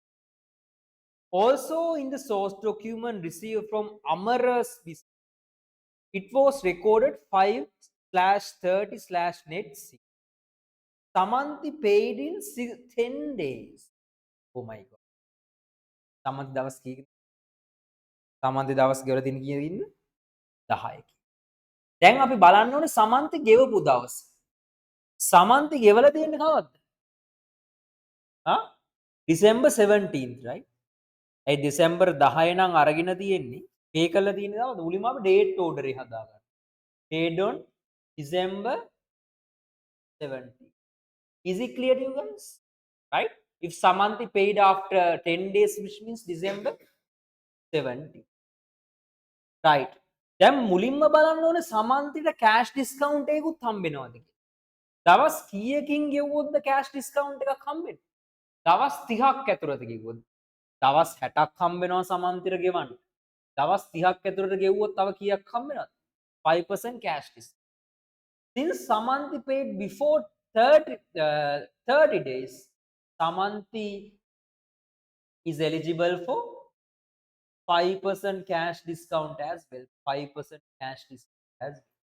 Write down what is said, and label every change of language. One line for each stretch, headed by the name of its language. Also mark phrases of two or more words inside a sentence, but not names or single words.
English: Also in the source document received from Amara's business, it was recorded 5/30/net. Samanthi paid in 10 days. Oh my god. Samanthi
Sinhala: දවස් කීයකද? Samanthi දවස් ගෙවලා තියෙන කීයද ඉන්න? 10. දැන් අපි බලන්න ඕනේ Samanthi ගෙවපු දවස්. Samanthi ගෙවලා තියෙන්නේ කවද්ද?
English: December 17th, right?
Sinhala: ඒ December 10 නම් අරගෙන තියෙන්නේ. පේ කරලා තියෙන්නේ කවද්ද? මුලින්ම අපි
English: date order
Sinhala: එක හදාගන්න.
English: Paid on December 17th. Is it clear to you guys? Right? If Samanthi paid after 10 days, which means December 70. Right.
Sinhala: දැන් මුලින්ම බලන්න ඕනේ සමන්තිට
English: cash discount
Sinhala: එකකුත් හම්බෙනවද කියලා. දවස් කීයකින් ගෙවුවොත්ද
English: cash discount
Sinhala: එකක් හම්බෙන්නේ? දවස් 30ක් ඇතුළත ගෙවුවොත්. දවස් 60ක් හම්බෙනවා සමන්තිට ගෙවන්න. දවස් 30ක් ඇතුළත ගෙවුවොත් තව කීයක් හම්බෙනවද?
English: 5% cash discount. Since Samanthi paid before 30 days, Samanthi is eligible for 5% cash discount as well. 5% cash discount as well.